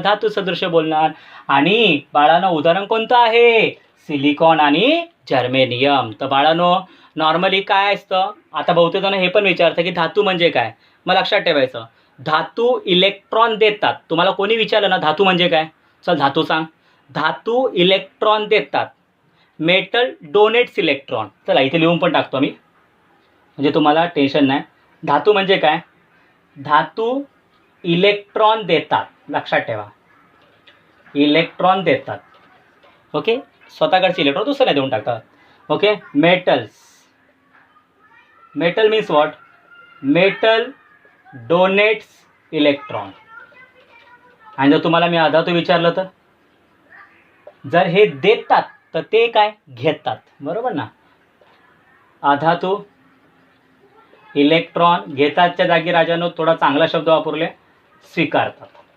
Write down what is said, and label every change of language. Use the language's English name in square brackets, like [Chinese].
[Marathi] धातू सदृश बोलणार. आणि बाळांनो, उदाहरण कोणतं आहे? सिलिकॉन आणि जर्मेनियम. तर बाळांनो, नॉर्मली काय असतं, आता बहुतेक जण हे पण विचारतं की धातू म्हणजे काय. मग लक्षात ठेवायचं, धातू इलेक्ट्रॉन देतात. तुम्हाला कोणी विचारलं ना धातू म्हणजे काय, चल धातू सांग. धातू इलेक्ट्रॉन देतात. [English] Metal donates electron. [Marathi] चला इथे लिहून पण टाकतो मी, म्हणजे तुम्हाला टेन्शन नाही. धातू म्हणजे काय? धातू इलेक्ट्रॉन देतात. लक्षात ठेवा, इलेक्ट्रॉन देतात. ओके, स्वतःकडचे इलेक्ट्रॉन दुसऱ्याला देऊन टाकतात. [English] Okay. Metals, metal means what? Metal donates electron. [Marathi] आणि जर तुम्हाला मी अधातू विचारलं तर, जर हे देतात तर ते काय? घेतात. बरोबर ना? अधातू इलेक्ट्रॉन घेतातच्या जागी राजानो थोडा चांगला शब्द वापरले, स्वीकारतात.